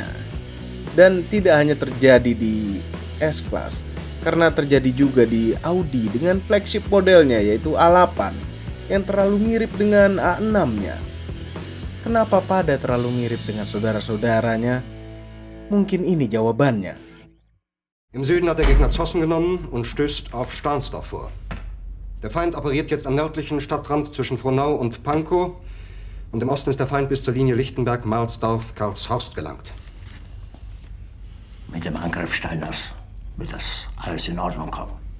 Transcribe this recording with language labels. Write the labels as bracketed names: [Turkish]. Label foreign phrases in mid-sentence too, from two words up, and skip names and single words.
[Indonesian] Dan tidak hanya terjadi di S-Class, karena terjadi juga di Audi dengan flagship modelnya yaitu A8 yang terlalu mirip dengan A6-nya. Kenapa pada terlalu mirip dengan saudara-saudaranya? Mungkin ini jawabannya. [German] Im Süden hat der Gegner Zossen genommen und stößt auf Stahnsdorf vor. Der Feind operiert jetzt am nördlichen Stadtrand zwischen Frohnau und Pankow und im Osten ist der Feind bis zur Linie Lichtenberg, Marsdorf, Karlshorst gelangt. Mit dem Angriff Steiners wird das alles in Ordnung kommen.